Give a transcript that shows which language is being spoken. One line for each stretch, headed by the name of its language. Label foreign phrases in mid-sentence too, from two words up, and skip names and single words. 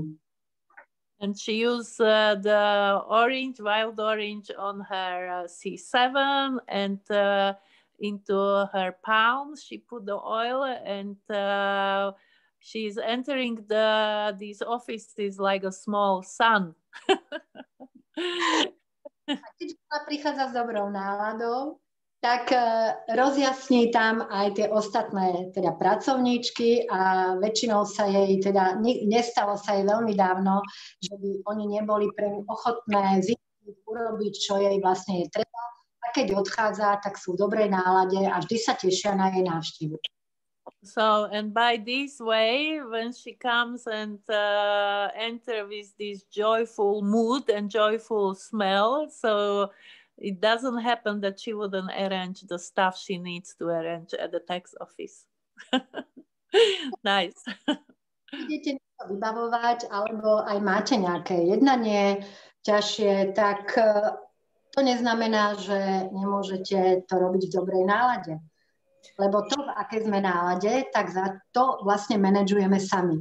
English: And she used the orange, wild orange on her C7 and into her palms. She put the oil and she's entering these offices like a small sun.
Slovak: A keď ona prichádza s dobrou náladou, tak rozjasní tam aj tie ostatné teda pracovníčky a väčšinou sa jej teda, nestalo sa jej veľmi dávno, že by oni neboli pre ňu ochotné urobiť, čo jej vlastne je treba. A keď odchádza, tak sú v dobrej nálade a vždy sa tešia na jej návštevu.
English: So, and by this way, when she comes and enter with this joyful mood and joyful smell, so it doesn't happen that she wouldn't arrange the stuff she needs to arrange at the tax office. Nice.
Slovak: Idete niečo vybavovať, alebo aj máte nejaké jednanie ťažšie, tak to neznamená, že nemôžete to robiť v dobrej nálade. Lebo to, v akej sme nálade, tak za to vlastne manažujeme sami.